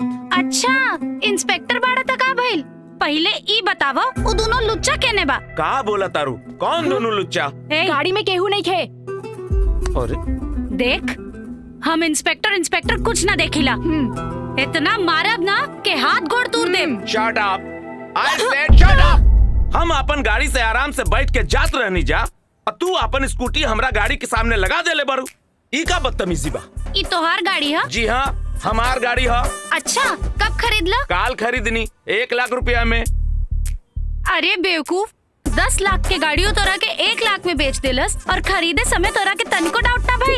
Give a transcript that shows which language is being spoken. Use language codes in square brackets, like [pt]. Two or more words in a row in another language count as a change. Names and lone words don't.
[bho] अच्छा इंस्पेक्टर बाड़ा था का भइल? पहले ई बतावा वो दोनों लुच्चा केने बा? का बोला तारू? कौन दोनों लुच्चा? गाड़ी में केहू नहीं थे। अरे देख, हम इंस्पेक्टर कुछ ना देखिला। इतना मारब ना के हाथ गोड़ तोड़ देम। [en] shut up. I said shut up. [bho] हम अपन गाड़ी से आराम से बैठ के जात रहनी जा, और तू अपन स्कूटी हमरा गाड़ी के सामने लगा देले बारू। ई का बदतमीजी बा? ई तोहार गाड़ी है? जी हाँ, हमार गाड़ी है। अच्छा, कब खरीदला? काल खरीदनी 1 लाख रुपया में। अरे बेवकूफ, 10 लाख के गाड़ियों तोरा के 1 लाख में बेच देलस और खरीदे समय तोरा के तनिको डाउट ना भइल।